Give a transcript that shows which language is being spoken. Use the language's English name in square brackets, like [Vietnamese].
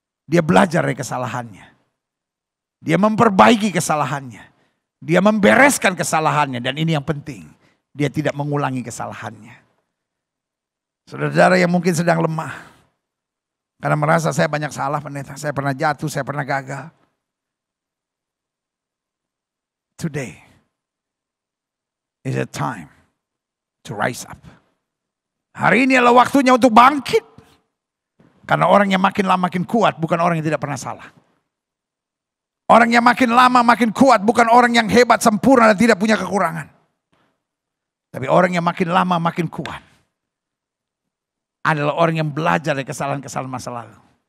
[Indonesian] Dia belajar dari kesalahannya. Dia memperbaiki kesalahannya. Dia membereskan kesalahannya. Dan ini yang penting. Dia tidak mengulangi kesalahannya. Saudara-saudara yang mungkin sedang lemah. Karena merasa saya banyak salah pendeta. Saya pernah jatuh, saya pernah gagal. [English] Today is a time to rise up. [Indonesian] Hari ini adalah waktunya untuk bangkit. Karena orang yang makin lama makin kuat bukan orang yang tidak pernah salah. Orang yang makin lama makin kuat bukan orang yang hebat, sempurna dan tidak punya kekurangan. Tapi orang yang makin lama makin kuat adalah orang yang belajar dari kesalahan-kesalahan masa lalu.